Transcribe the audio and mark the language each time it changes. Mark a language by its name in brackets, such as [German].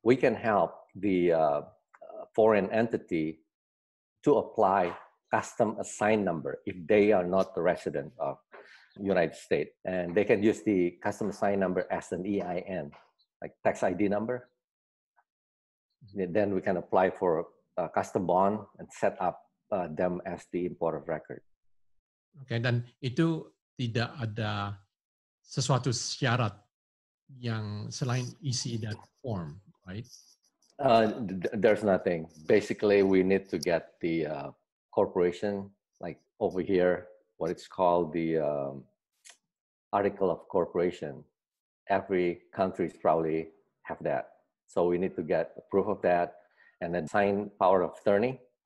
[English] We can help the foreign entity to apply custom assigned number if they are not the resident of United States. And they can use the custom assigned number as an EIN, like tax ID number. Then we can apply for a custom bond and set up them as the importer of record. [Indonesian] Oke, dan itu tidak ada sesuatu syarat yang selain isi [English] that form, right? There's nothing. Basically, we need to get the corporation, like over here, what it's called the article of corporation. Every country probably have that. So we need to get a proof of that and then sign power of attorney.